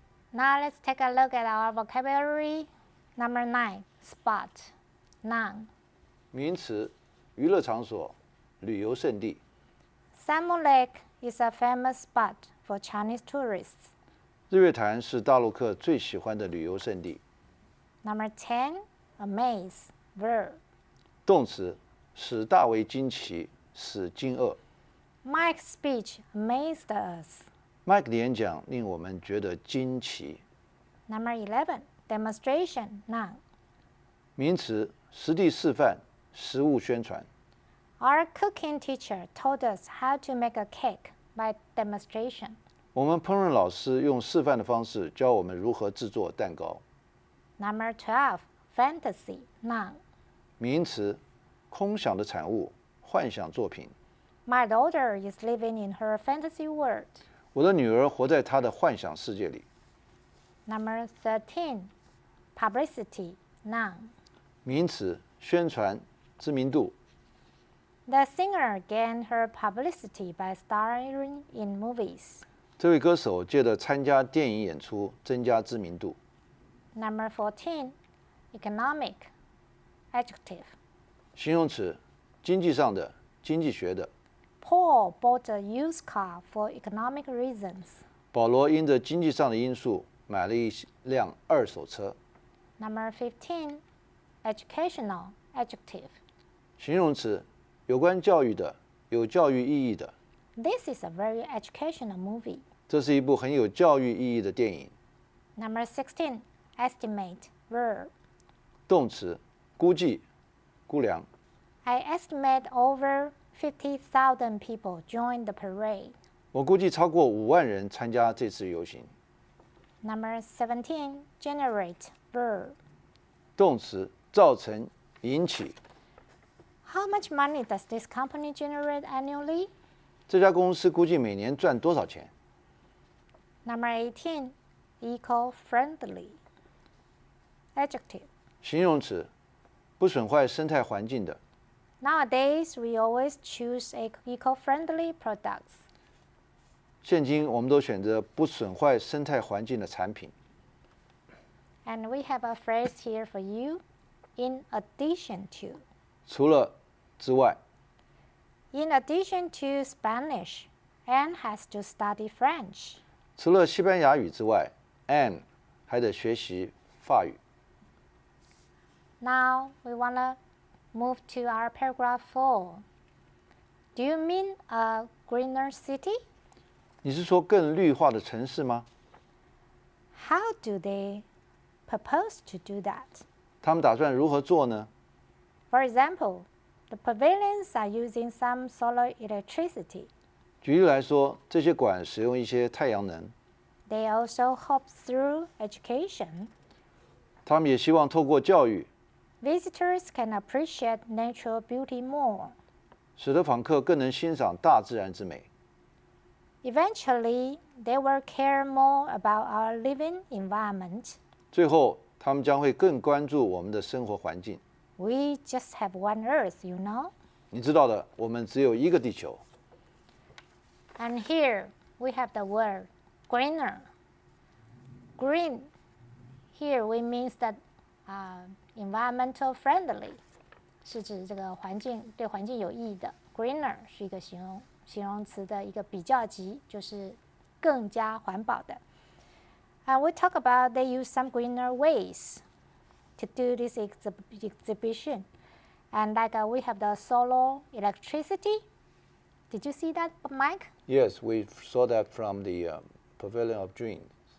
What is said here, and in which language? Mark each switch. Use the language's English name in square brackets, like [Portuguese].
[English] Now let's take a look at our vocabulary. Number 9, spot, noun. [Chinese] 名词，娱乐场所、旅游胜地。 [English] Samu Lake is a famous spot for Chinese tourists. [Chinese] 日月潭是大陆客最喜欢的旅游胜地。 [English] Number 10, amaze, verb. [Chinese] 动词，使大为惊奇，使惊愕。 [English] Mike's speech amazed us. [Chinese] Mike 的演讲令我们觉得惊奇。 [English] Number 11, demonstration, noun. [Chinese] 名词，实地示范，实物宣传。 [English] Our cooking teacher told us how to make a cake by demonstration. [Chinese] 我们烹饪老师用示范的方式教我们如何制作蛋糕。 [English] Number 12, fantasy, noun. [Chinese] 名词，空想的产物，幻想作品。 [English] My daughter is living in her fantasy world. [Chinese] 我的女儿活在她的幻想世界里。 [English] Number 13, publicity, noun. [Chinese] 名词，宣传知名度。 [English] The singer gained her publicity by starring in movies. [Chinese] 这位歌手借着参加电影演出增加知名度。 [English] Number 14, economic, adjective. [Chinese] 形容词，经济上的，经济学的。 [English] Paul bought a used car for economic reasons. [Chinese] 保罗因着经济上的因素买了一辆二手车。 [English] Number 15, educational, adjective. [Chinese] 形容词，有关教育的，有教育意义的。 [English] This is a very educational movie. [Chinese] 这是一部很有教育意义的电影。 [English] Number 16, estimate, verb. [Chinese] 动词，估计，估量。 [English] I estimate over 50,000 people joined the parade. [Chinese] 我估计超过5万人参加这次游行。 [English] Number 17, generate, verb. [Chinese] 动词，造成，引起。 [English] How much money does this company generate annually? [Chinese] 这家公司估计每年赚多少钱？ [English] Number 18, eco-friendly, adjective. [Chinese] 形容词，不损坏生态环境的。 [English] Nowadays, we always choose eco-friendly products. [Chinese] 现今我们都选择不损坏生态环境的产品。 [English] And we have a phrase here for you, in addition to. [Chinese] 除了之外， [English] In addition to Spanish, Anne has to study French. [Chinese] 除了西班牙语之外 ，Anne 还得学习法语。 [English] Now we want to move to our paragraph 4. Do you mean a greener city? [Chinese] 你是说更绿化的城市吗？ [English] How do they propose to do that? [Chinese] 他们打算如何做呢？ [English] For example, the pavilions are using some solar electricity. [Chinese] 举例来说，这些馆使用一些太阳能， [English] They also hope through education, [Chinese] 他们也希望透过教育， [English] visitors can appreciate natural beauty more. [Chinese] 使得访客更能欣赏大自然之美。 [English] Eventually, they will care more about our living environment. [Chinese] 最后，他们将会更关注我们的生活环境。 [English] We just have one Earth, you know? [Chinese] 你知道的，我们只有一个地球。 [English] And here we have the word greener. Green, here we means that environmental friendly, [Chinese] 是指这个环境对环境有益的。 Greener 是一个形容词的一个比较级，就是更加环保的。 [English] And we talk about they use some greener ways to do this exhibition. And like we have the solar electricity. Did you see that, Mike? Yes, we saw that from the Pavilion of Dreams.